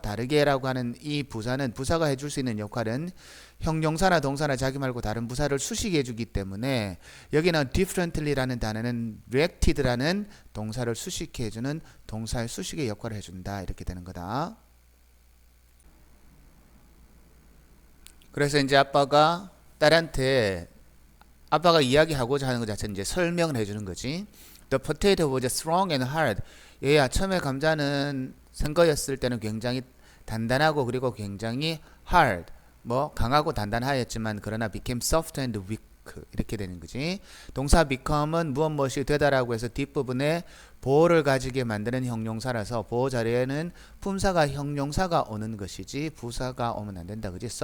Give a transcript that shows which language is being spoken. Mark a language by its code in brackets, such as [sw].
[ko] 다르게라고 하는 이 부사는 부사가 해줄 수 있는 역할은 형용사나 동사나 자기 말고 다른 부사를 수식해 주기 때문에 여기는 differently라는 단어는 reacted라는 동사를 수식해 주는 동사의 수식의 역할을 해준다. 이렇게 되는 거다. 그래서 이제 아빠가 딸한테 아빠가 이야기하고자 하는 것 자체는 이제 설명을 해주는 거지. [en] The potato was strong and hard. [ko] 얘야, 처음에 감자는 생 거였을 때는 굉장히 단단하고 그리고 굉장히 hard, 뭐 강하고 단단하였지만 그러나 [en] became soft and weak [ko] 이렇게 되는 거지. 동사 become은 무엇이 되다라고 해서 뒷부분에 보호를 가지게 만드는 형용사라서 보호 자리에는 품사가 형용사가 오는 것이지 부사가 오면 안 된다. 그지?